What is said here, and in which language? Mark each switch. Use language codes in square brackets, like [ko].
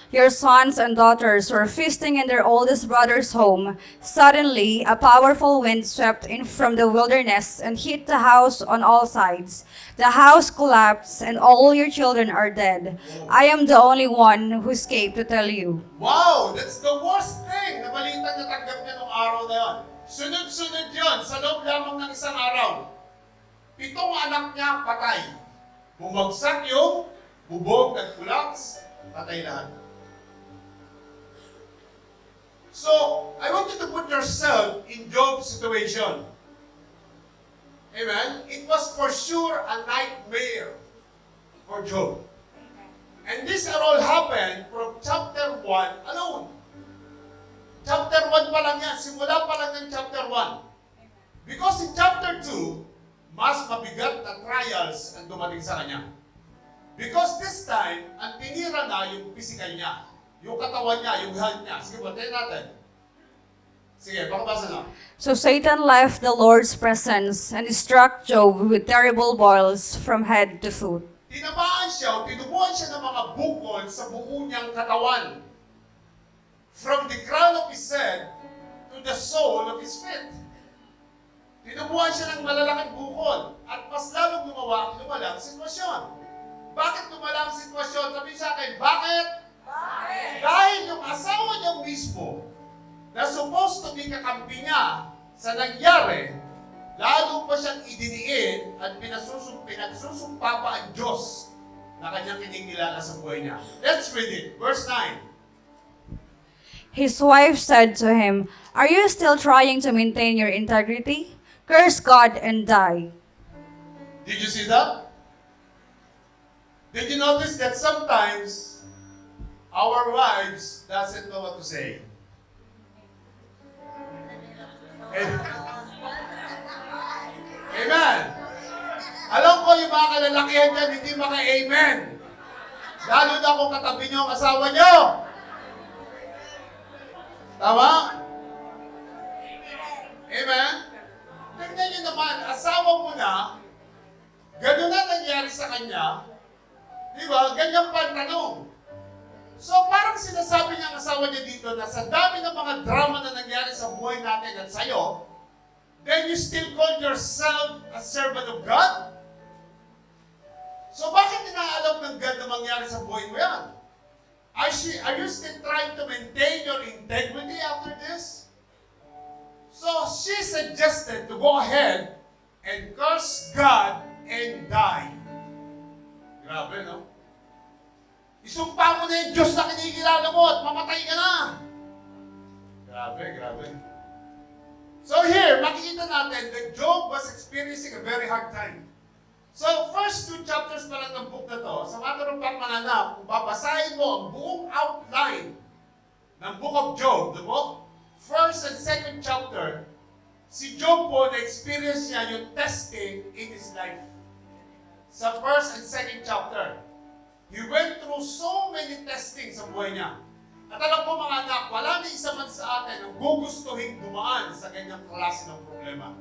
[en] Your sons and daughters were feasting in their oldest brother's home. Suddenly, a powerful wind swept in from the wilderness and hit the house on all sides. The house collapsed and all your children are dead. I am the only one who escaped to tell you. Wow! That's the worst thing [tl] na balitang natanggap niya nung araw na yun. Sunod-sunod yun sa loob lamang ng isang araw. 7 anak niya patay. Bumagsak yung bubog, nag-collapse, patay lahat. [en] So, I want you to put yourself in Job's situation. Amen? It was for sure a nightmare for Job. And this all happened from chapter 1 alone. [tl] Chapter 1 pa lang yan. Simula pa lang ng chapter 1. [en] Because in chapter 2, [tl] mas mabigat na trials ang dumating sa kanya. [en] Because this time, [tl] ang tinira na yung physical niya. Yung katawan niya, yung health niya. Sige, batiin natin. Sige, pakabasa na. [en] So Satan left the Lord's presence and struck Job with terrible boils from head to foot. [tl] Tinamaan siya o tinubuan siya ng mga bukol sa buo niyang katawan. [en] from the crown of his head to the sole of his feet. [tl] Tinubuhan siya ng malalaking bukol at mas lalong lumala ang sitwasyon. Bakit lumala ang sitwasyon? Sabi sa akin, bakit? Dahil yung asawa niya mismo na supposed to be kakampi niya sa nangyari, lalo pa siyang idiniin at pinagsusumpa pa ang Diyos na kanyang kinikilala sa buhay niya. [en] Let's read it. Verse 9. His wife said to him, "Are you still trying to maintain your integrity? Curse God and die." Did you see that? Did you notice that sometimes our wives doesn't know what to say? [tl] Amen. Alam ko yung mga kalalakihan dyan, hindi maka-amen. Lalo na kung katabi niyo ang asawa niyo. Tama? Amen? Tignan niyo naman, asawa mo na, gano'n na nangyari sa kanya, di ba? Ganyan pa ang tanong. So parang sinasabi niya ang asawa niya dito na sa dami ng mga drama na nangyari sa buhay natin at sa'yo, [en] then you still call yourself a servant of God? [tl] So bakit inaalam ng God na mangyari sa buhay mo yan? [en] Are you still trying to maintain your integrity after this? So she suggested to go ahead and curse God and die. [tl] Grabe, no? Isumpa mo na yung Diyos na kinikilala mo at mamatay ka na. Grabe. [en] So here, [tl] makikita natin [en] that Job was experiencing a very hard time. [tl] So, first 2 chapters pa lang ng book na to, sa matter of fact, mananap, kung babasahin mo ang buong outline ng book of Job, the book, first and second chapter, si Job po, na-experience niya yung testing [en] in his life. Sa first and second chapter, he went through so many testings [tl] sa buhay niya. At alam po mga anak, wala na isa man sa atin ang gugustuhin dumaan sa ganyang klase ng problema.